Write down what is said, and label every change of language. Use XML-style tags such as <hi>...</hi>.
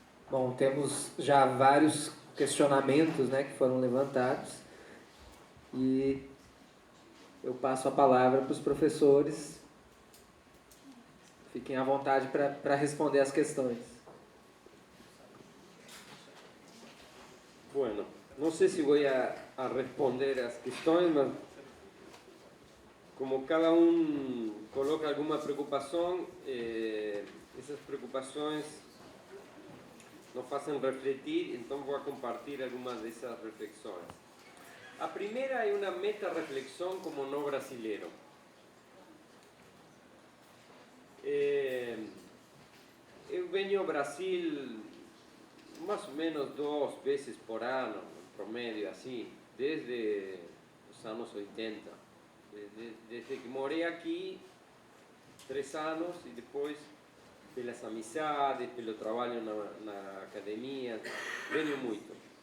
<pt>Bom, temos já vários questionamentos, né, que foram levantados, e eu passo a palavra para os professores. Fiquem à vontade para responder as questões.</pt> <es>Bueno, no sé si voy a responder las cuestiones, mas como cada uno coloca alguna preocupación, esas preocupaciones nos hacen refletir, entonces voy a compartir algunas de esas reflexiones. La primera es una meta-reflexión como no brasilero.</es> <pt>Eu venho ao Brasil mais ou menos 2 vezes por ano, em promédio, assim, desde os anos 80. Desde que morei aqui, 3 anos, e depois pelas amizades, pelo trabalho na academia, venho muito.</pt>